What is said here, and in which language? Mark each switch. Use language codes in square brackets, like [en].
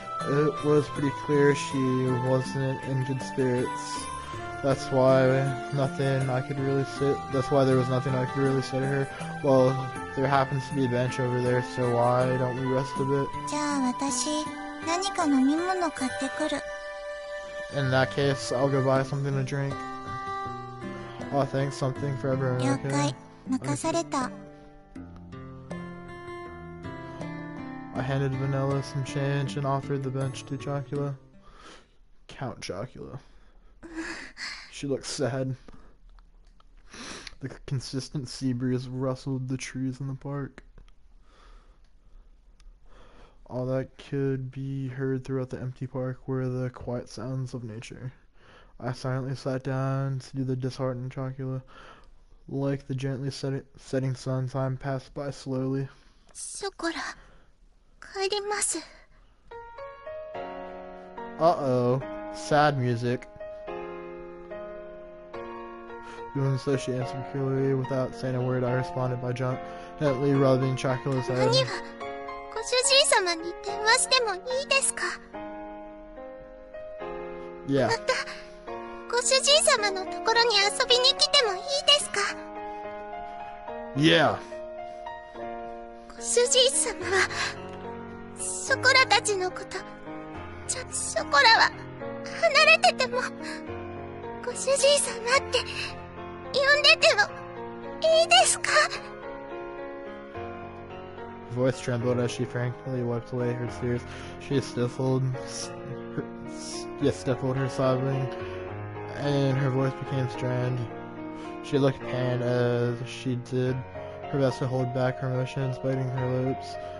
[en] It was pretty clear she wasn't in good spirits. That's why there was nothing I could really say to her. Well, there happens to be a bench over there, so why don't we rest a bit? [ja] じゃあ私、何か飲み物買ってくる。 [en] In that case, I'll go buy something to drink. Oh, thanks, something for everyone, [ja] 了 [en] okay? [ja] 解。任された。 [en] I handed Vanilla some change and offered the bench to Chocula. Count Chocula. She looked sad. The consistent sea breeze rustled the trees in the park. All that could be heard throughout the empty park were the quiet sounds of nature. I silently sat down to do the disheartened Chocula. Like the gently setting sun, time passed by slowly. [ja] ショコラ、帰ります。 [en] Uh-oh. Sad music. Doing so, she answered peculiarly. Without saying a word, I responded by gently rubbing Chocula's head. [ja] 何は、ご主人様に電話してもいいですか？ [en] Yeah. [ja] また、ご主人様のところに遊びに来てもいいですか？ [en] Yeah. [ja] ご主人様は、ショコラたちのこと、ショコラは、離れてても、ご主人様って、呼んでても、いいですか？ [en] Her voice trembled as she frankly wiped away her tears. She stifled her sobbing, and her voice became strained. She looked pained as she did her best to hold back her emotions, biting her lips.